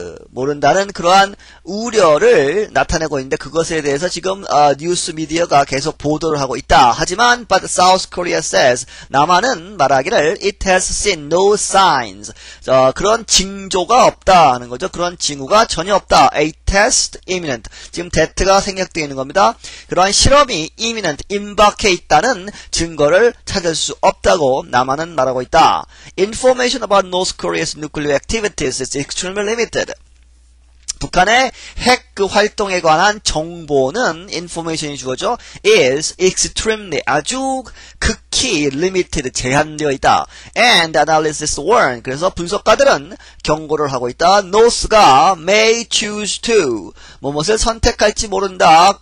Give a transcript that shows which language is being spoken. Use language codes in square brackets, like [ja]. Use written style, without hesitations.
[ko] 모른다는 그러한 우려를 나타내고 있는데 그것에 대해서 지금 뉴스 미디어가 계속 보도를 하고 있다. 하지만 [en] but South Korea says [ko] 남한은 말하기를 [en] it has seen no signs [ko] 그런 징조가 없다 하는 거죠. 그런 징후가 전혀 없다. [en] A test imminent [ko] 지금 that가 생략되어 있는 겁니다. 그러한 실험이 imminent 임박해 있다는 증거를 찾을 수 없다고 남한은 말하고 있다. [en] Information about North Korea's nuclear activities is extremely limited. [ko] 북한의 핵 활동에 관한 정보는 information이 주어져 is extremely 아주 극히 limited 제한되어 있다. [en] And analysis warn [ko] 그래서 분석가들은 경고를 하고 있다. North가 [en] may choose to [ko] 무엇을 선택할지 모른다.